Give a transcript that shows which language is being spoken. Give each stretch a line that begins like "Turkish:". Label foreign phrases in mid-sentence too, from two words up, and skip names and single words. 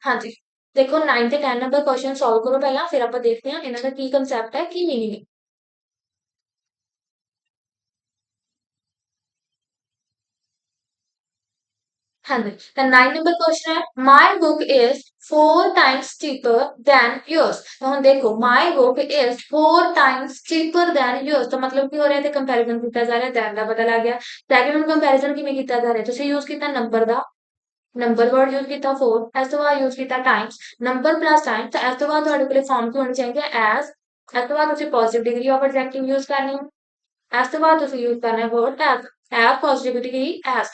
Punjabi: ਹਾਂਜੀ, ਦੇਖੋ 9 ਤੇ 10 ਨੰਬਰ
English: question solve
Punjabi: ਕਰੋ ਪਹਿਲਾਂ, ਫਿਰ ਆਪਾਂ ਦੇਖਦੇ ਹਾਂ ਇਹਨਾਂ ਦਾ ਕੀ ਕੰਸੈਪਟ ਹੈ, ਕੀ ਮੀਨਿੰਗ ਹੈ। ਹਾਂਜੀ, ਤਾਂ 9 ਨੰਬਰ ਕੁਐਸਚਨ ਹੈ
English: my book is 4 times cheaper than yours.
Punjabi: ਤਾਂ ਹੁਣ ਦੇਖੋ
English: my book is 4 times cheaper than yours,
Punjabi: ਤਾਂ ਮਤਲਬ ਕੀ ਹੋ ਰਿਹਾ, ਤੇ ਕੰਪੈਰੀਜ਼ਨ ਕੀਤਾ ਜਾ ਰਿਹਾ, ਦੈਨ ਦਾ ਪਤਾ ਲੱਗ ਗਿਆ। ਸੈਕਿੰਡ ਨੂੰ ਕੰਪੈਰੀਜ਼ਨ ਕਿਵੇਂ ਕੀਤਾ ਜਾ ਰਿਹਾ, ਤੁਸੀਂ ਯੂਜ਼ ਕੀਤਾ ਨੰਬਰ ਦਾ,
English: number word use
Punjabi: ਕੀਤਾ 4, ਇਸ ਤੋਂ ਬਾਅਦ ਯੂਜ਼ ਕੀਤਾ
English: times, number plus time.
Punjabi: ਤਾਂ ਇਸ ਤੋਂ ਬਾਅਦ ਤੁਹਾਡੇ ਕੋਲੇ ਫਾਰਮ ਕੀ ਹੋਣੀ ਚਾਹੀਦੀ ਹੈ ਐਜ਼, ਇਸ ਤੋਂ ਬਾਅਦ ਤੁਸੀਂ
English: positive degree of adjective use
Punjabi: ਕਰਨੀ ਹੈ, ਇਸ ਤੋਂ ਬਾਅਦ ਤੁਸੀਂ ਯੂਜ਼ ਕਰਨਾ ਹੈ
English: word as positive degree as.